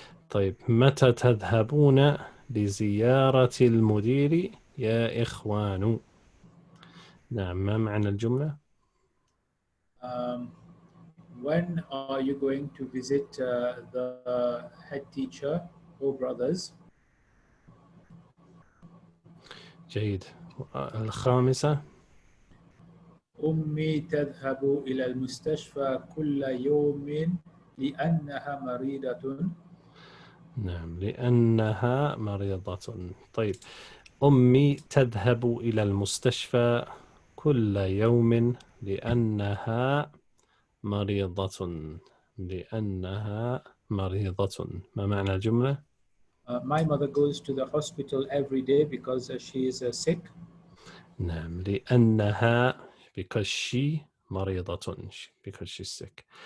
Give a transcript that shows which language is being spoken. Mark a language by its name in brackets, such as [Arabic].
[Arabic] طيب, متى تذهبون لزيارة المدير يا إخوان؟ نعم. ما معنى الجملة؟ [English] When are you going to visit the head teacher, oh brothers? [Arabic] جيد. الخامسة. أمي تذهب إلى المستشفى كل يوم لأنها مريضة. نعم. لأنها مريضة. طيب, أمي تذهب إلى المستشفى كل يوم لأنها مريضة. لأنها مريضة. ما معنى الجملة؟ [English] My mother goes to the hospital every day because she is sick. [Arabic] نعم. [English] لأنها because she مريضة, because she's sick.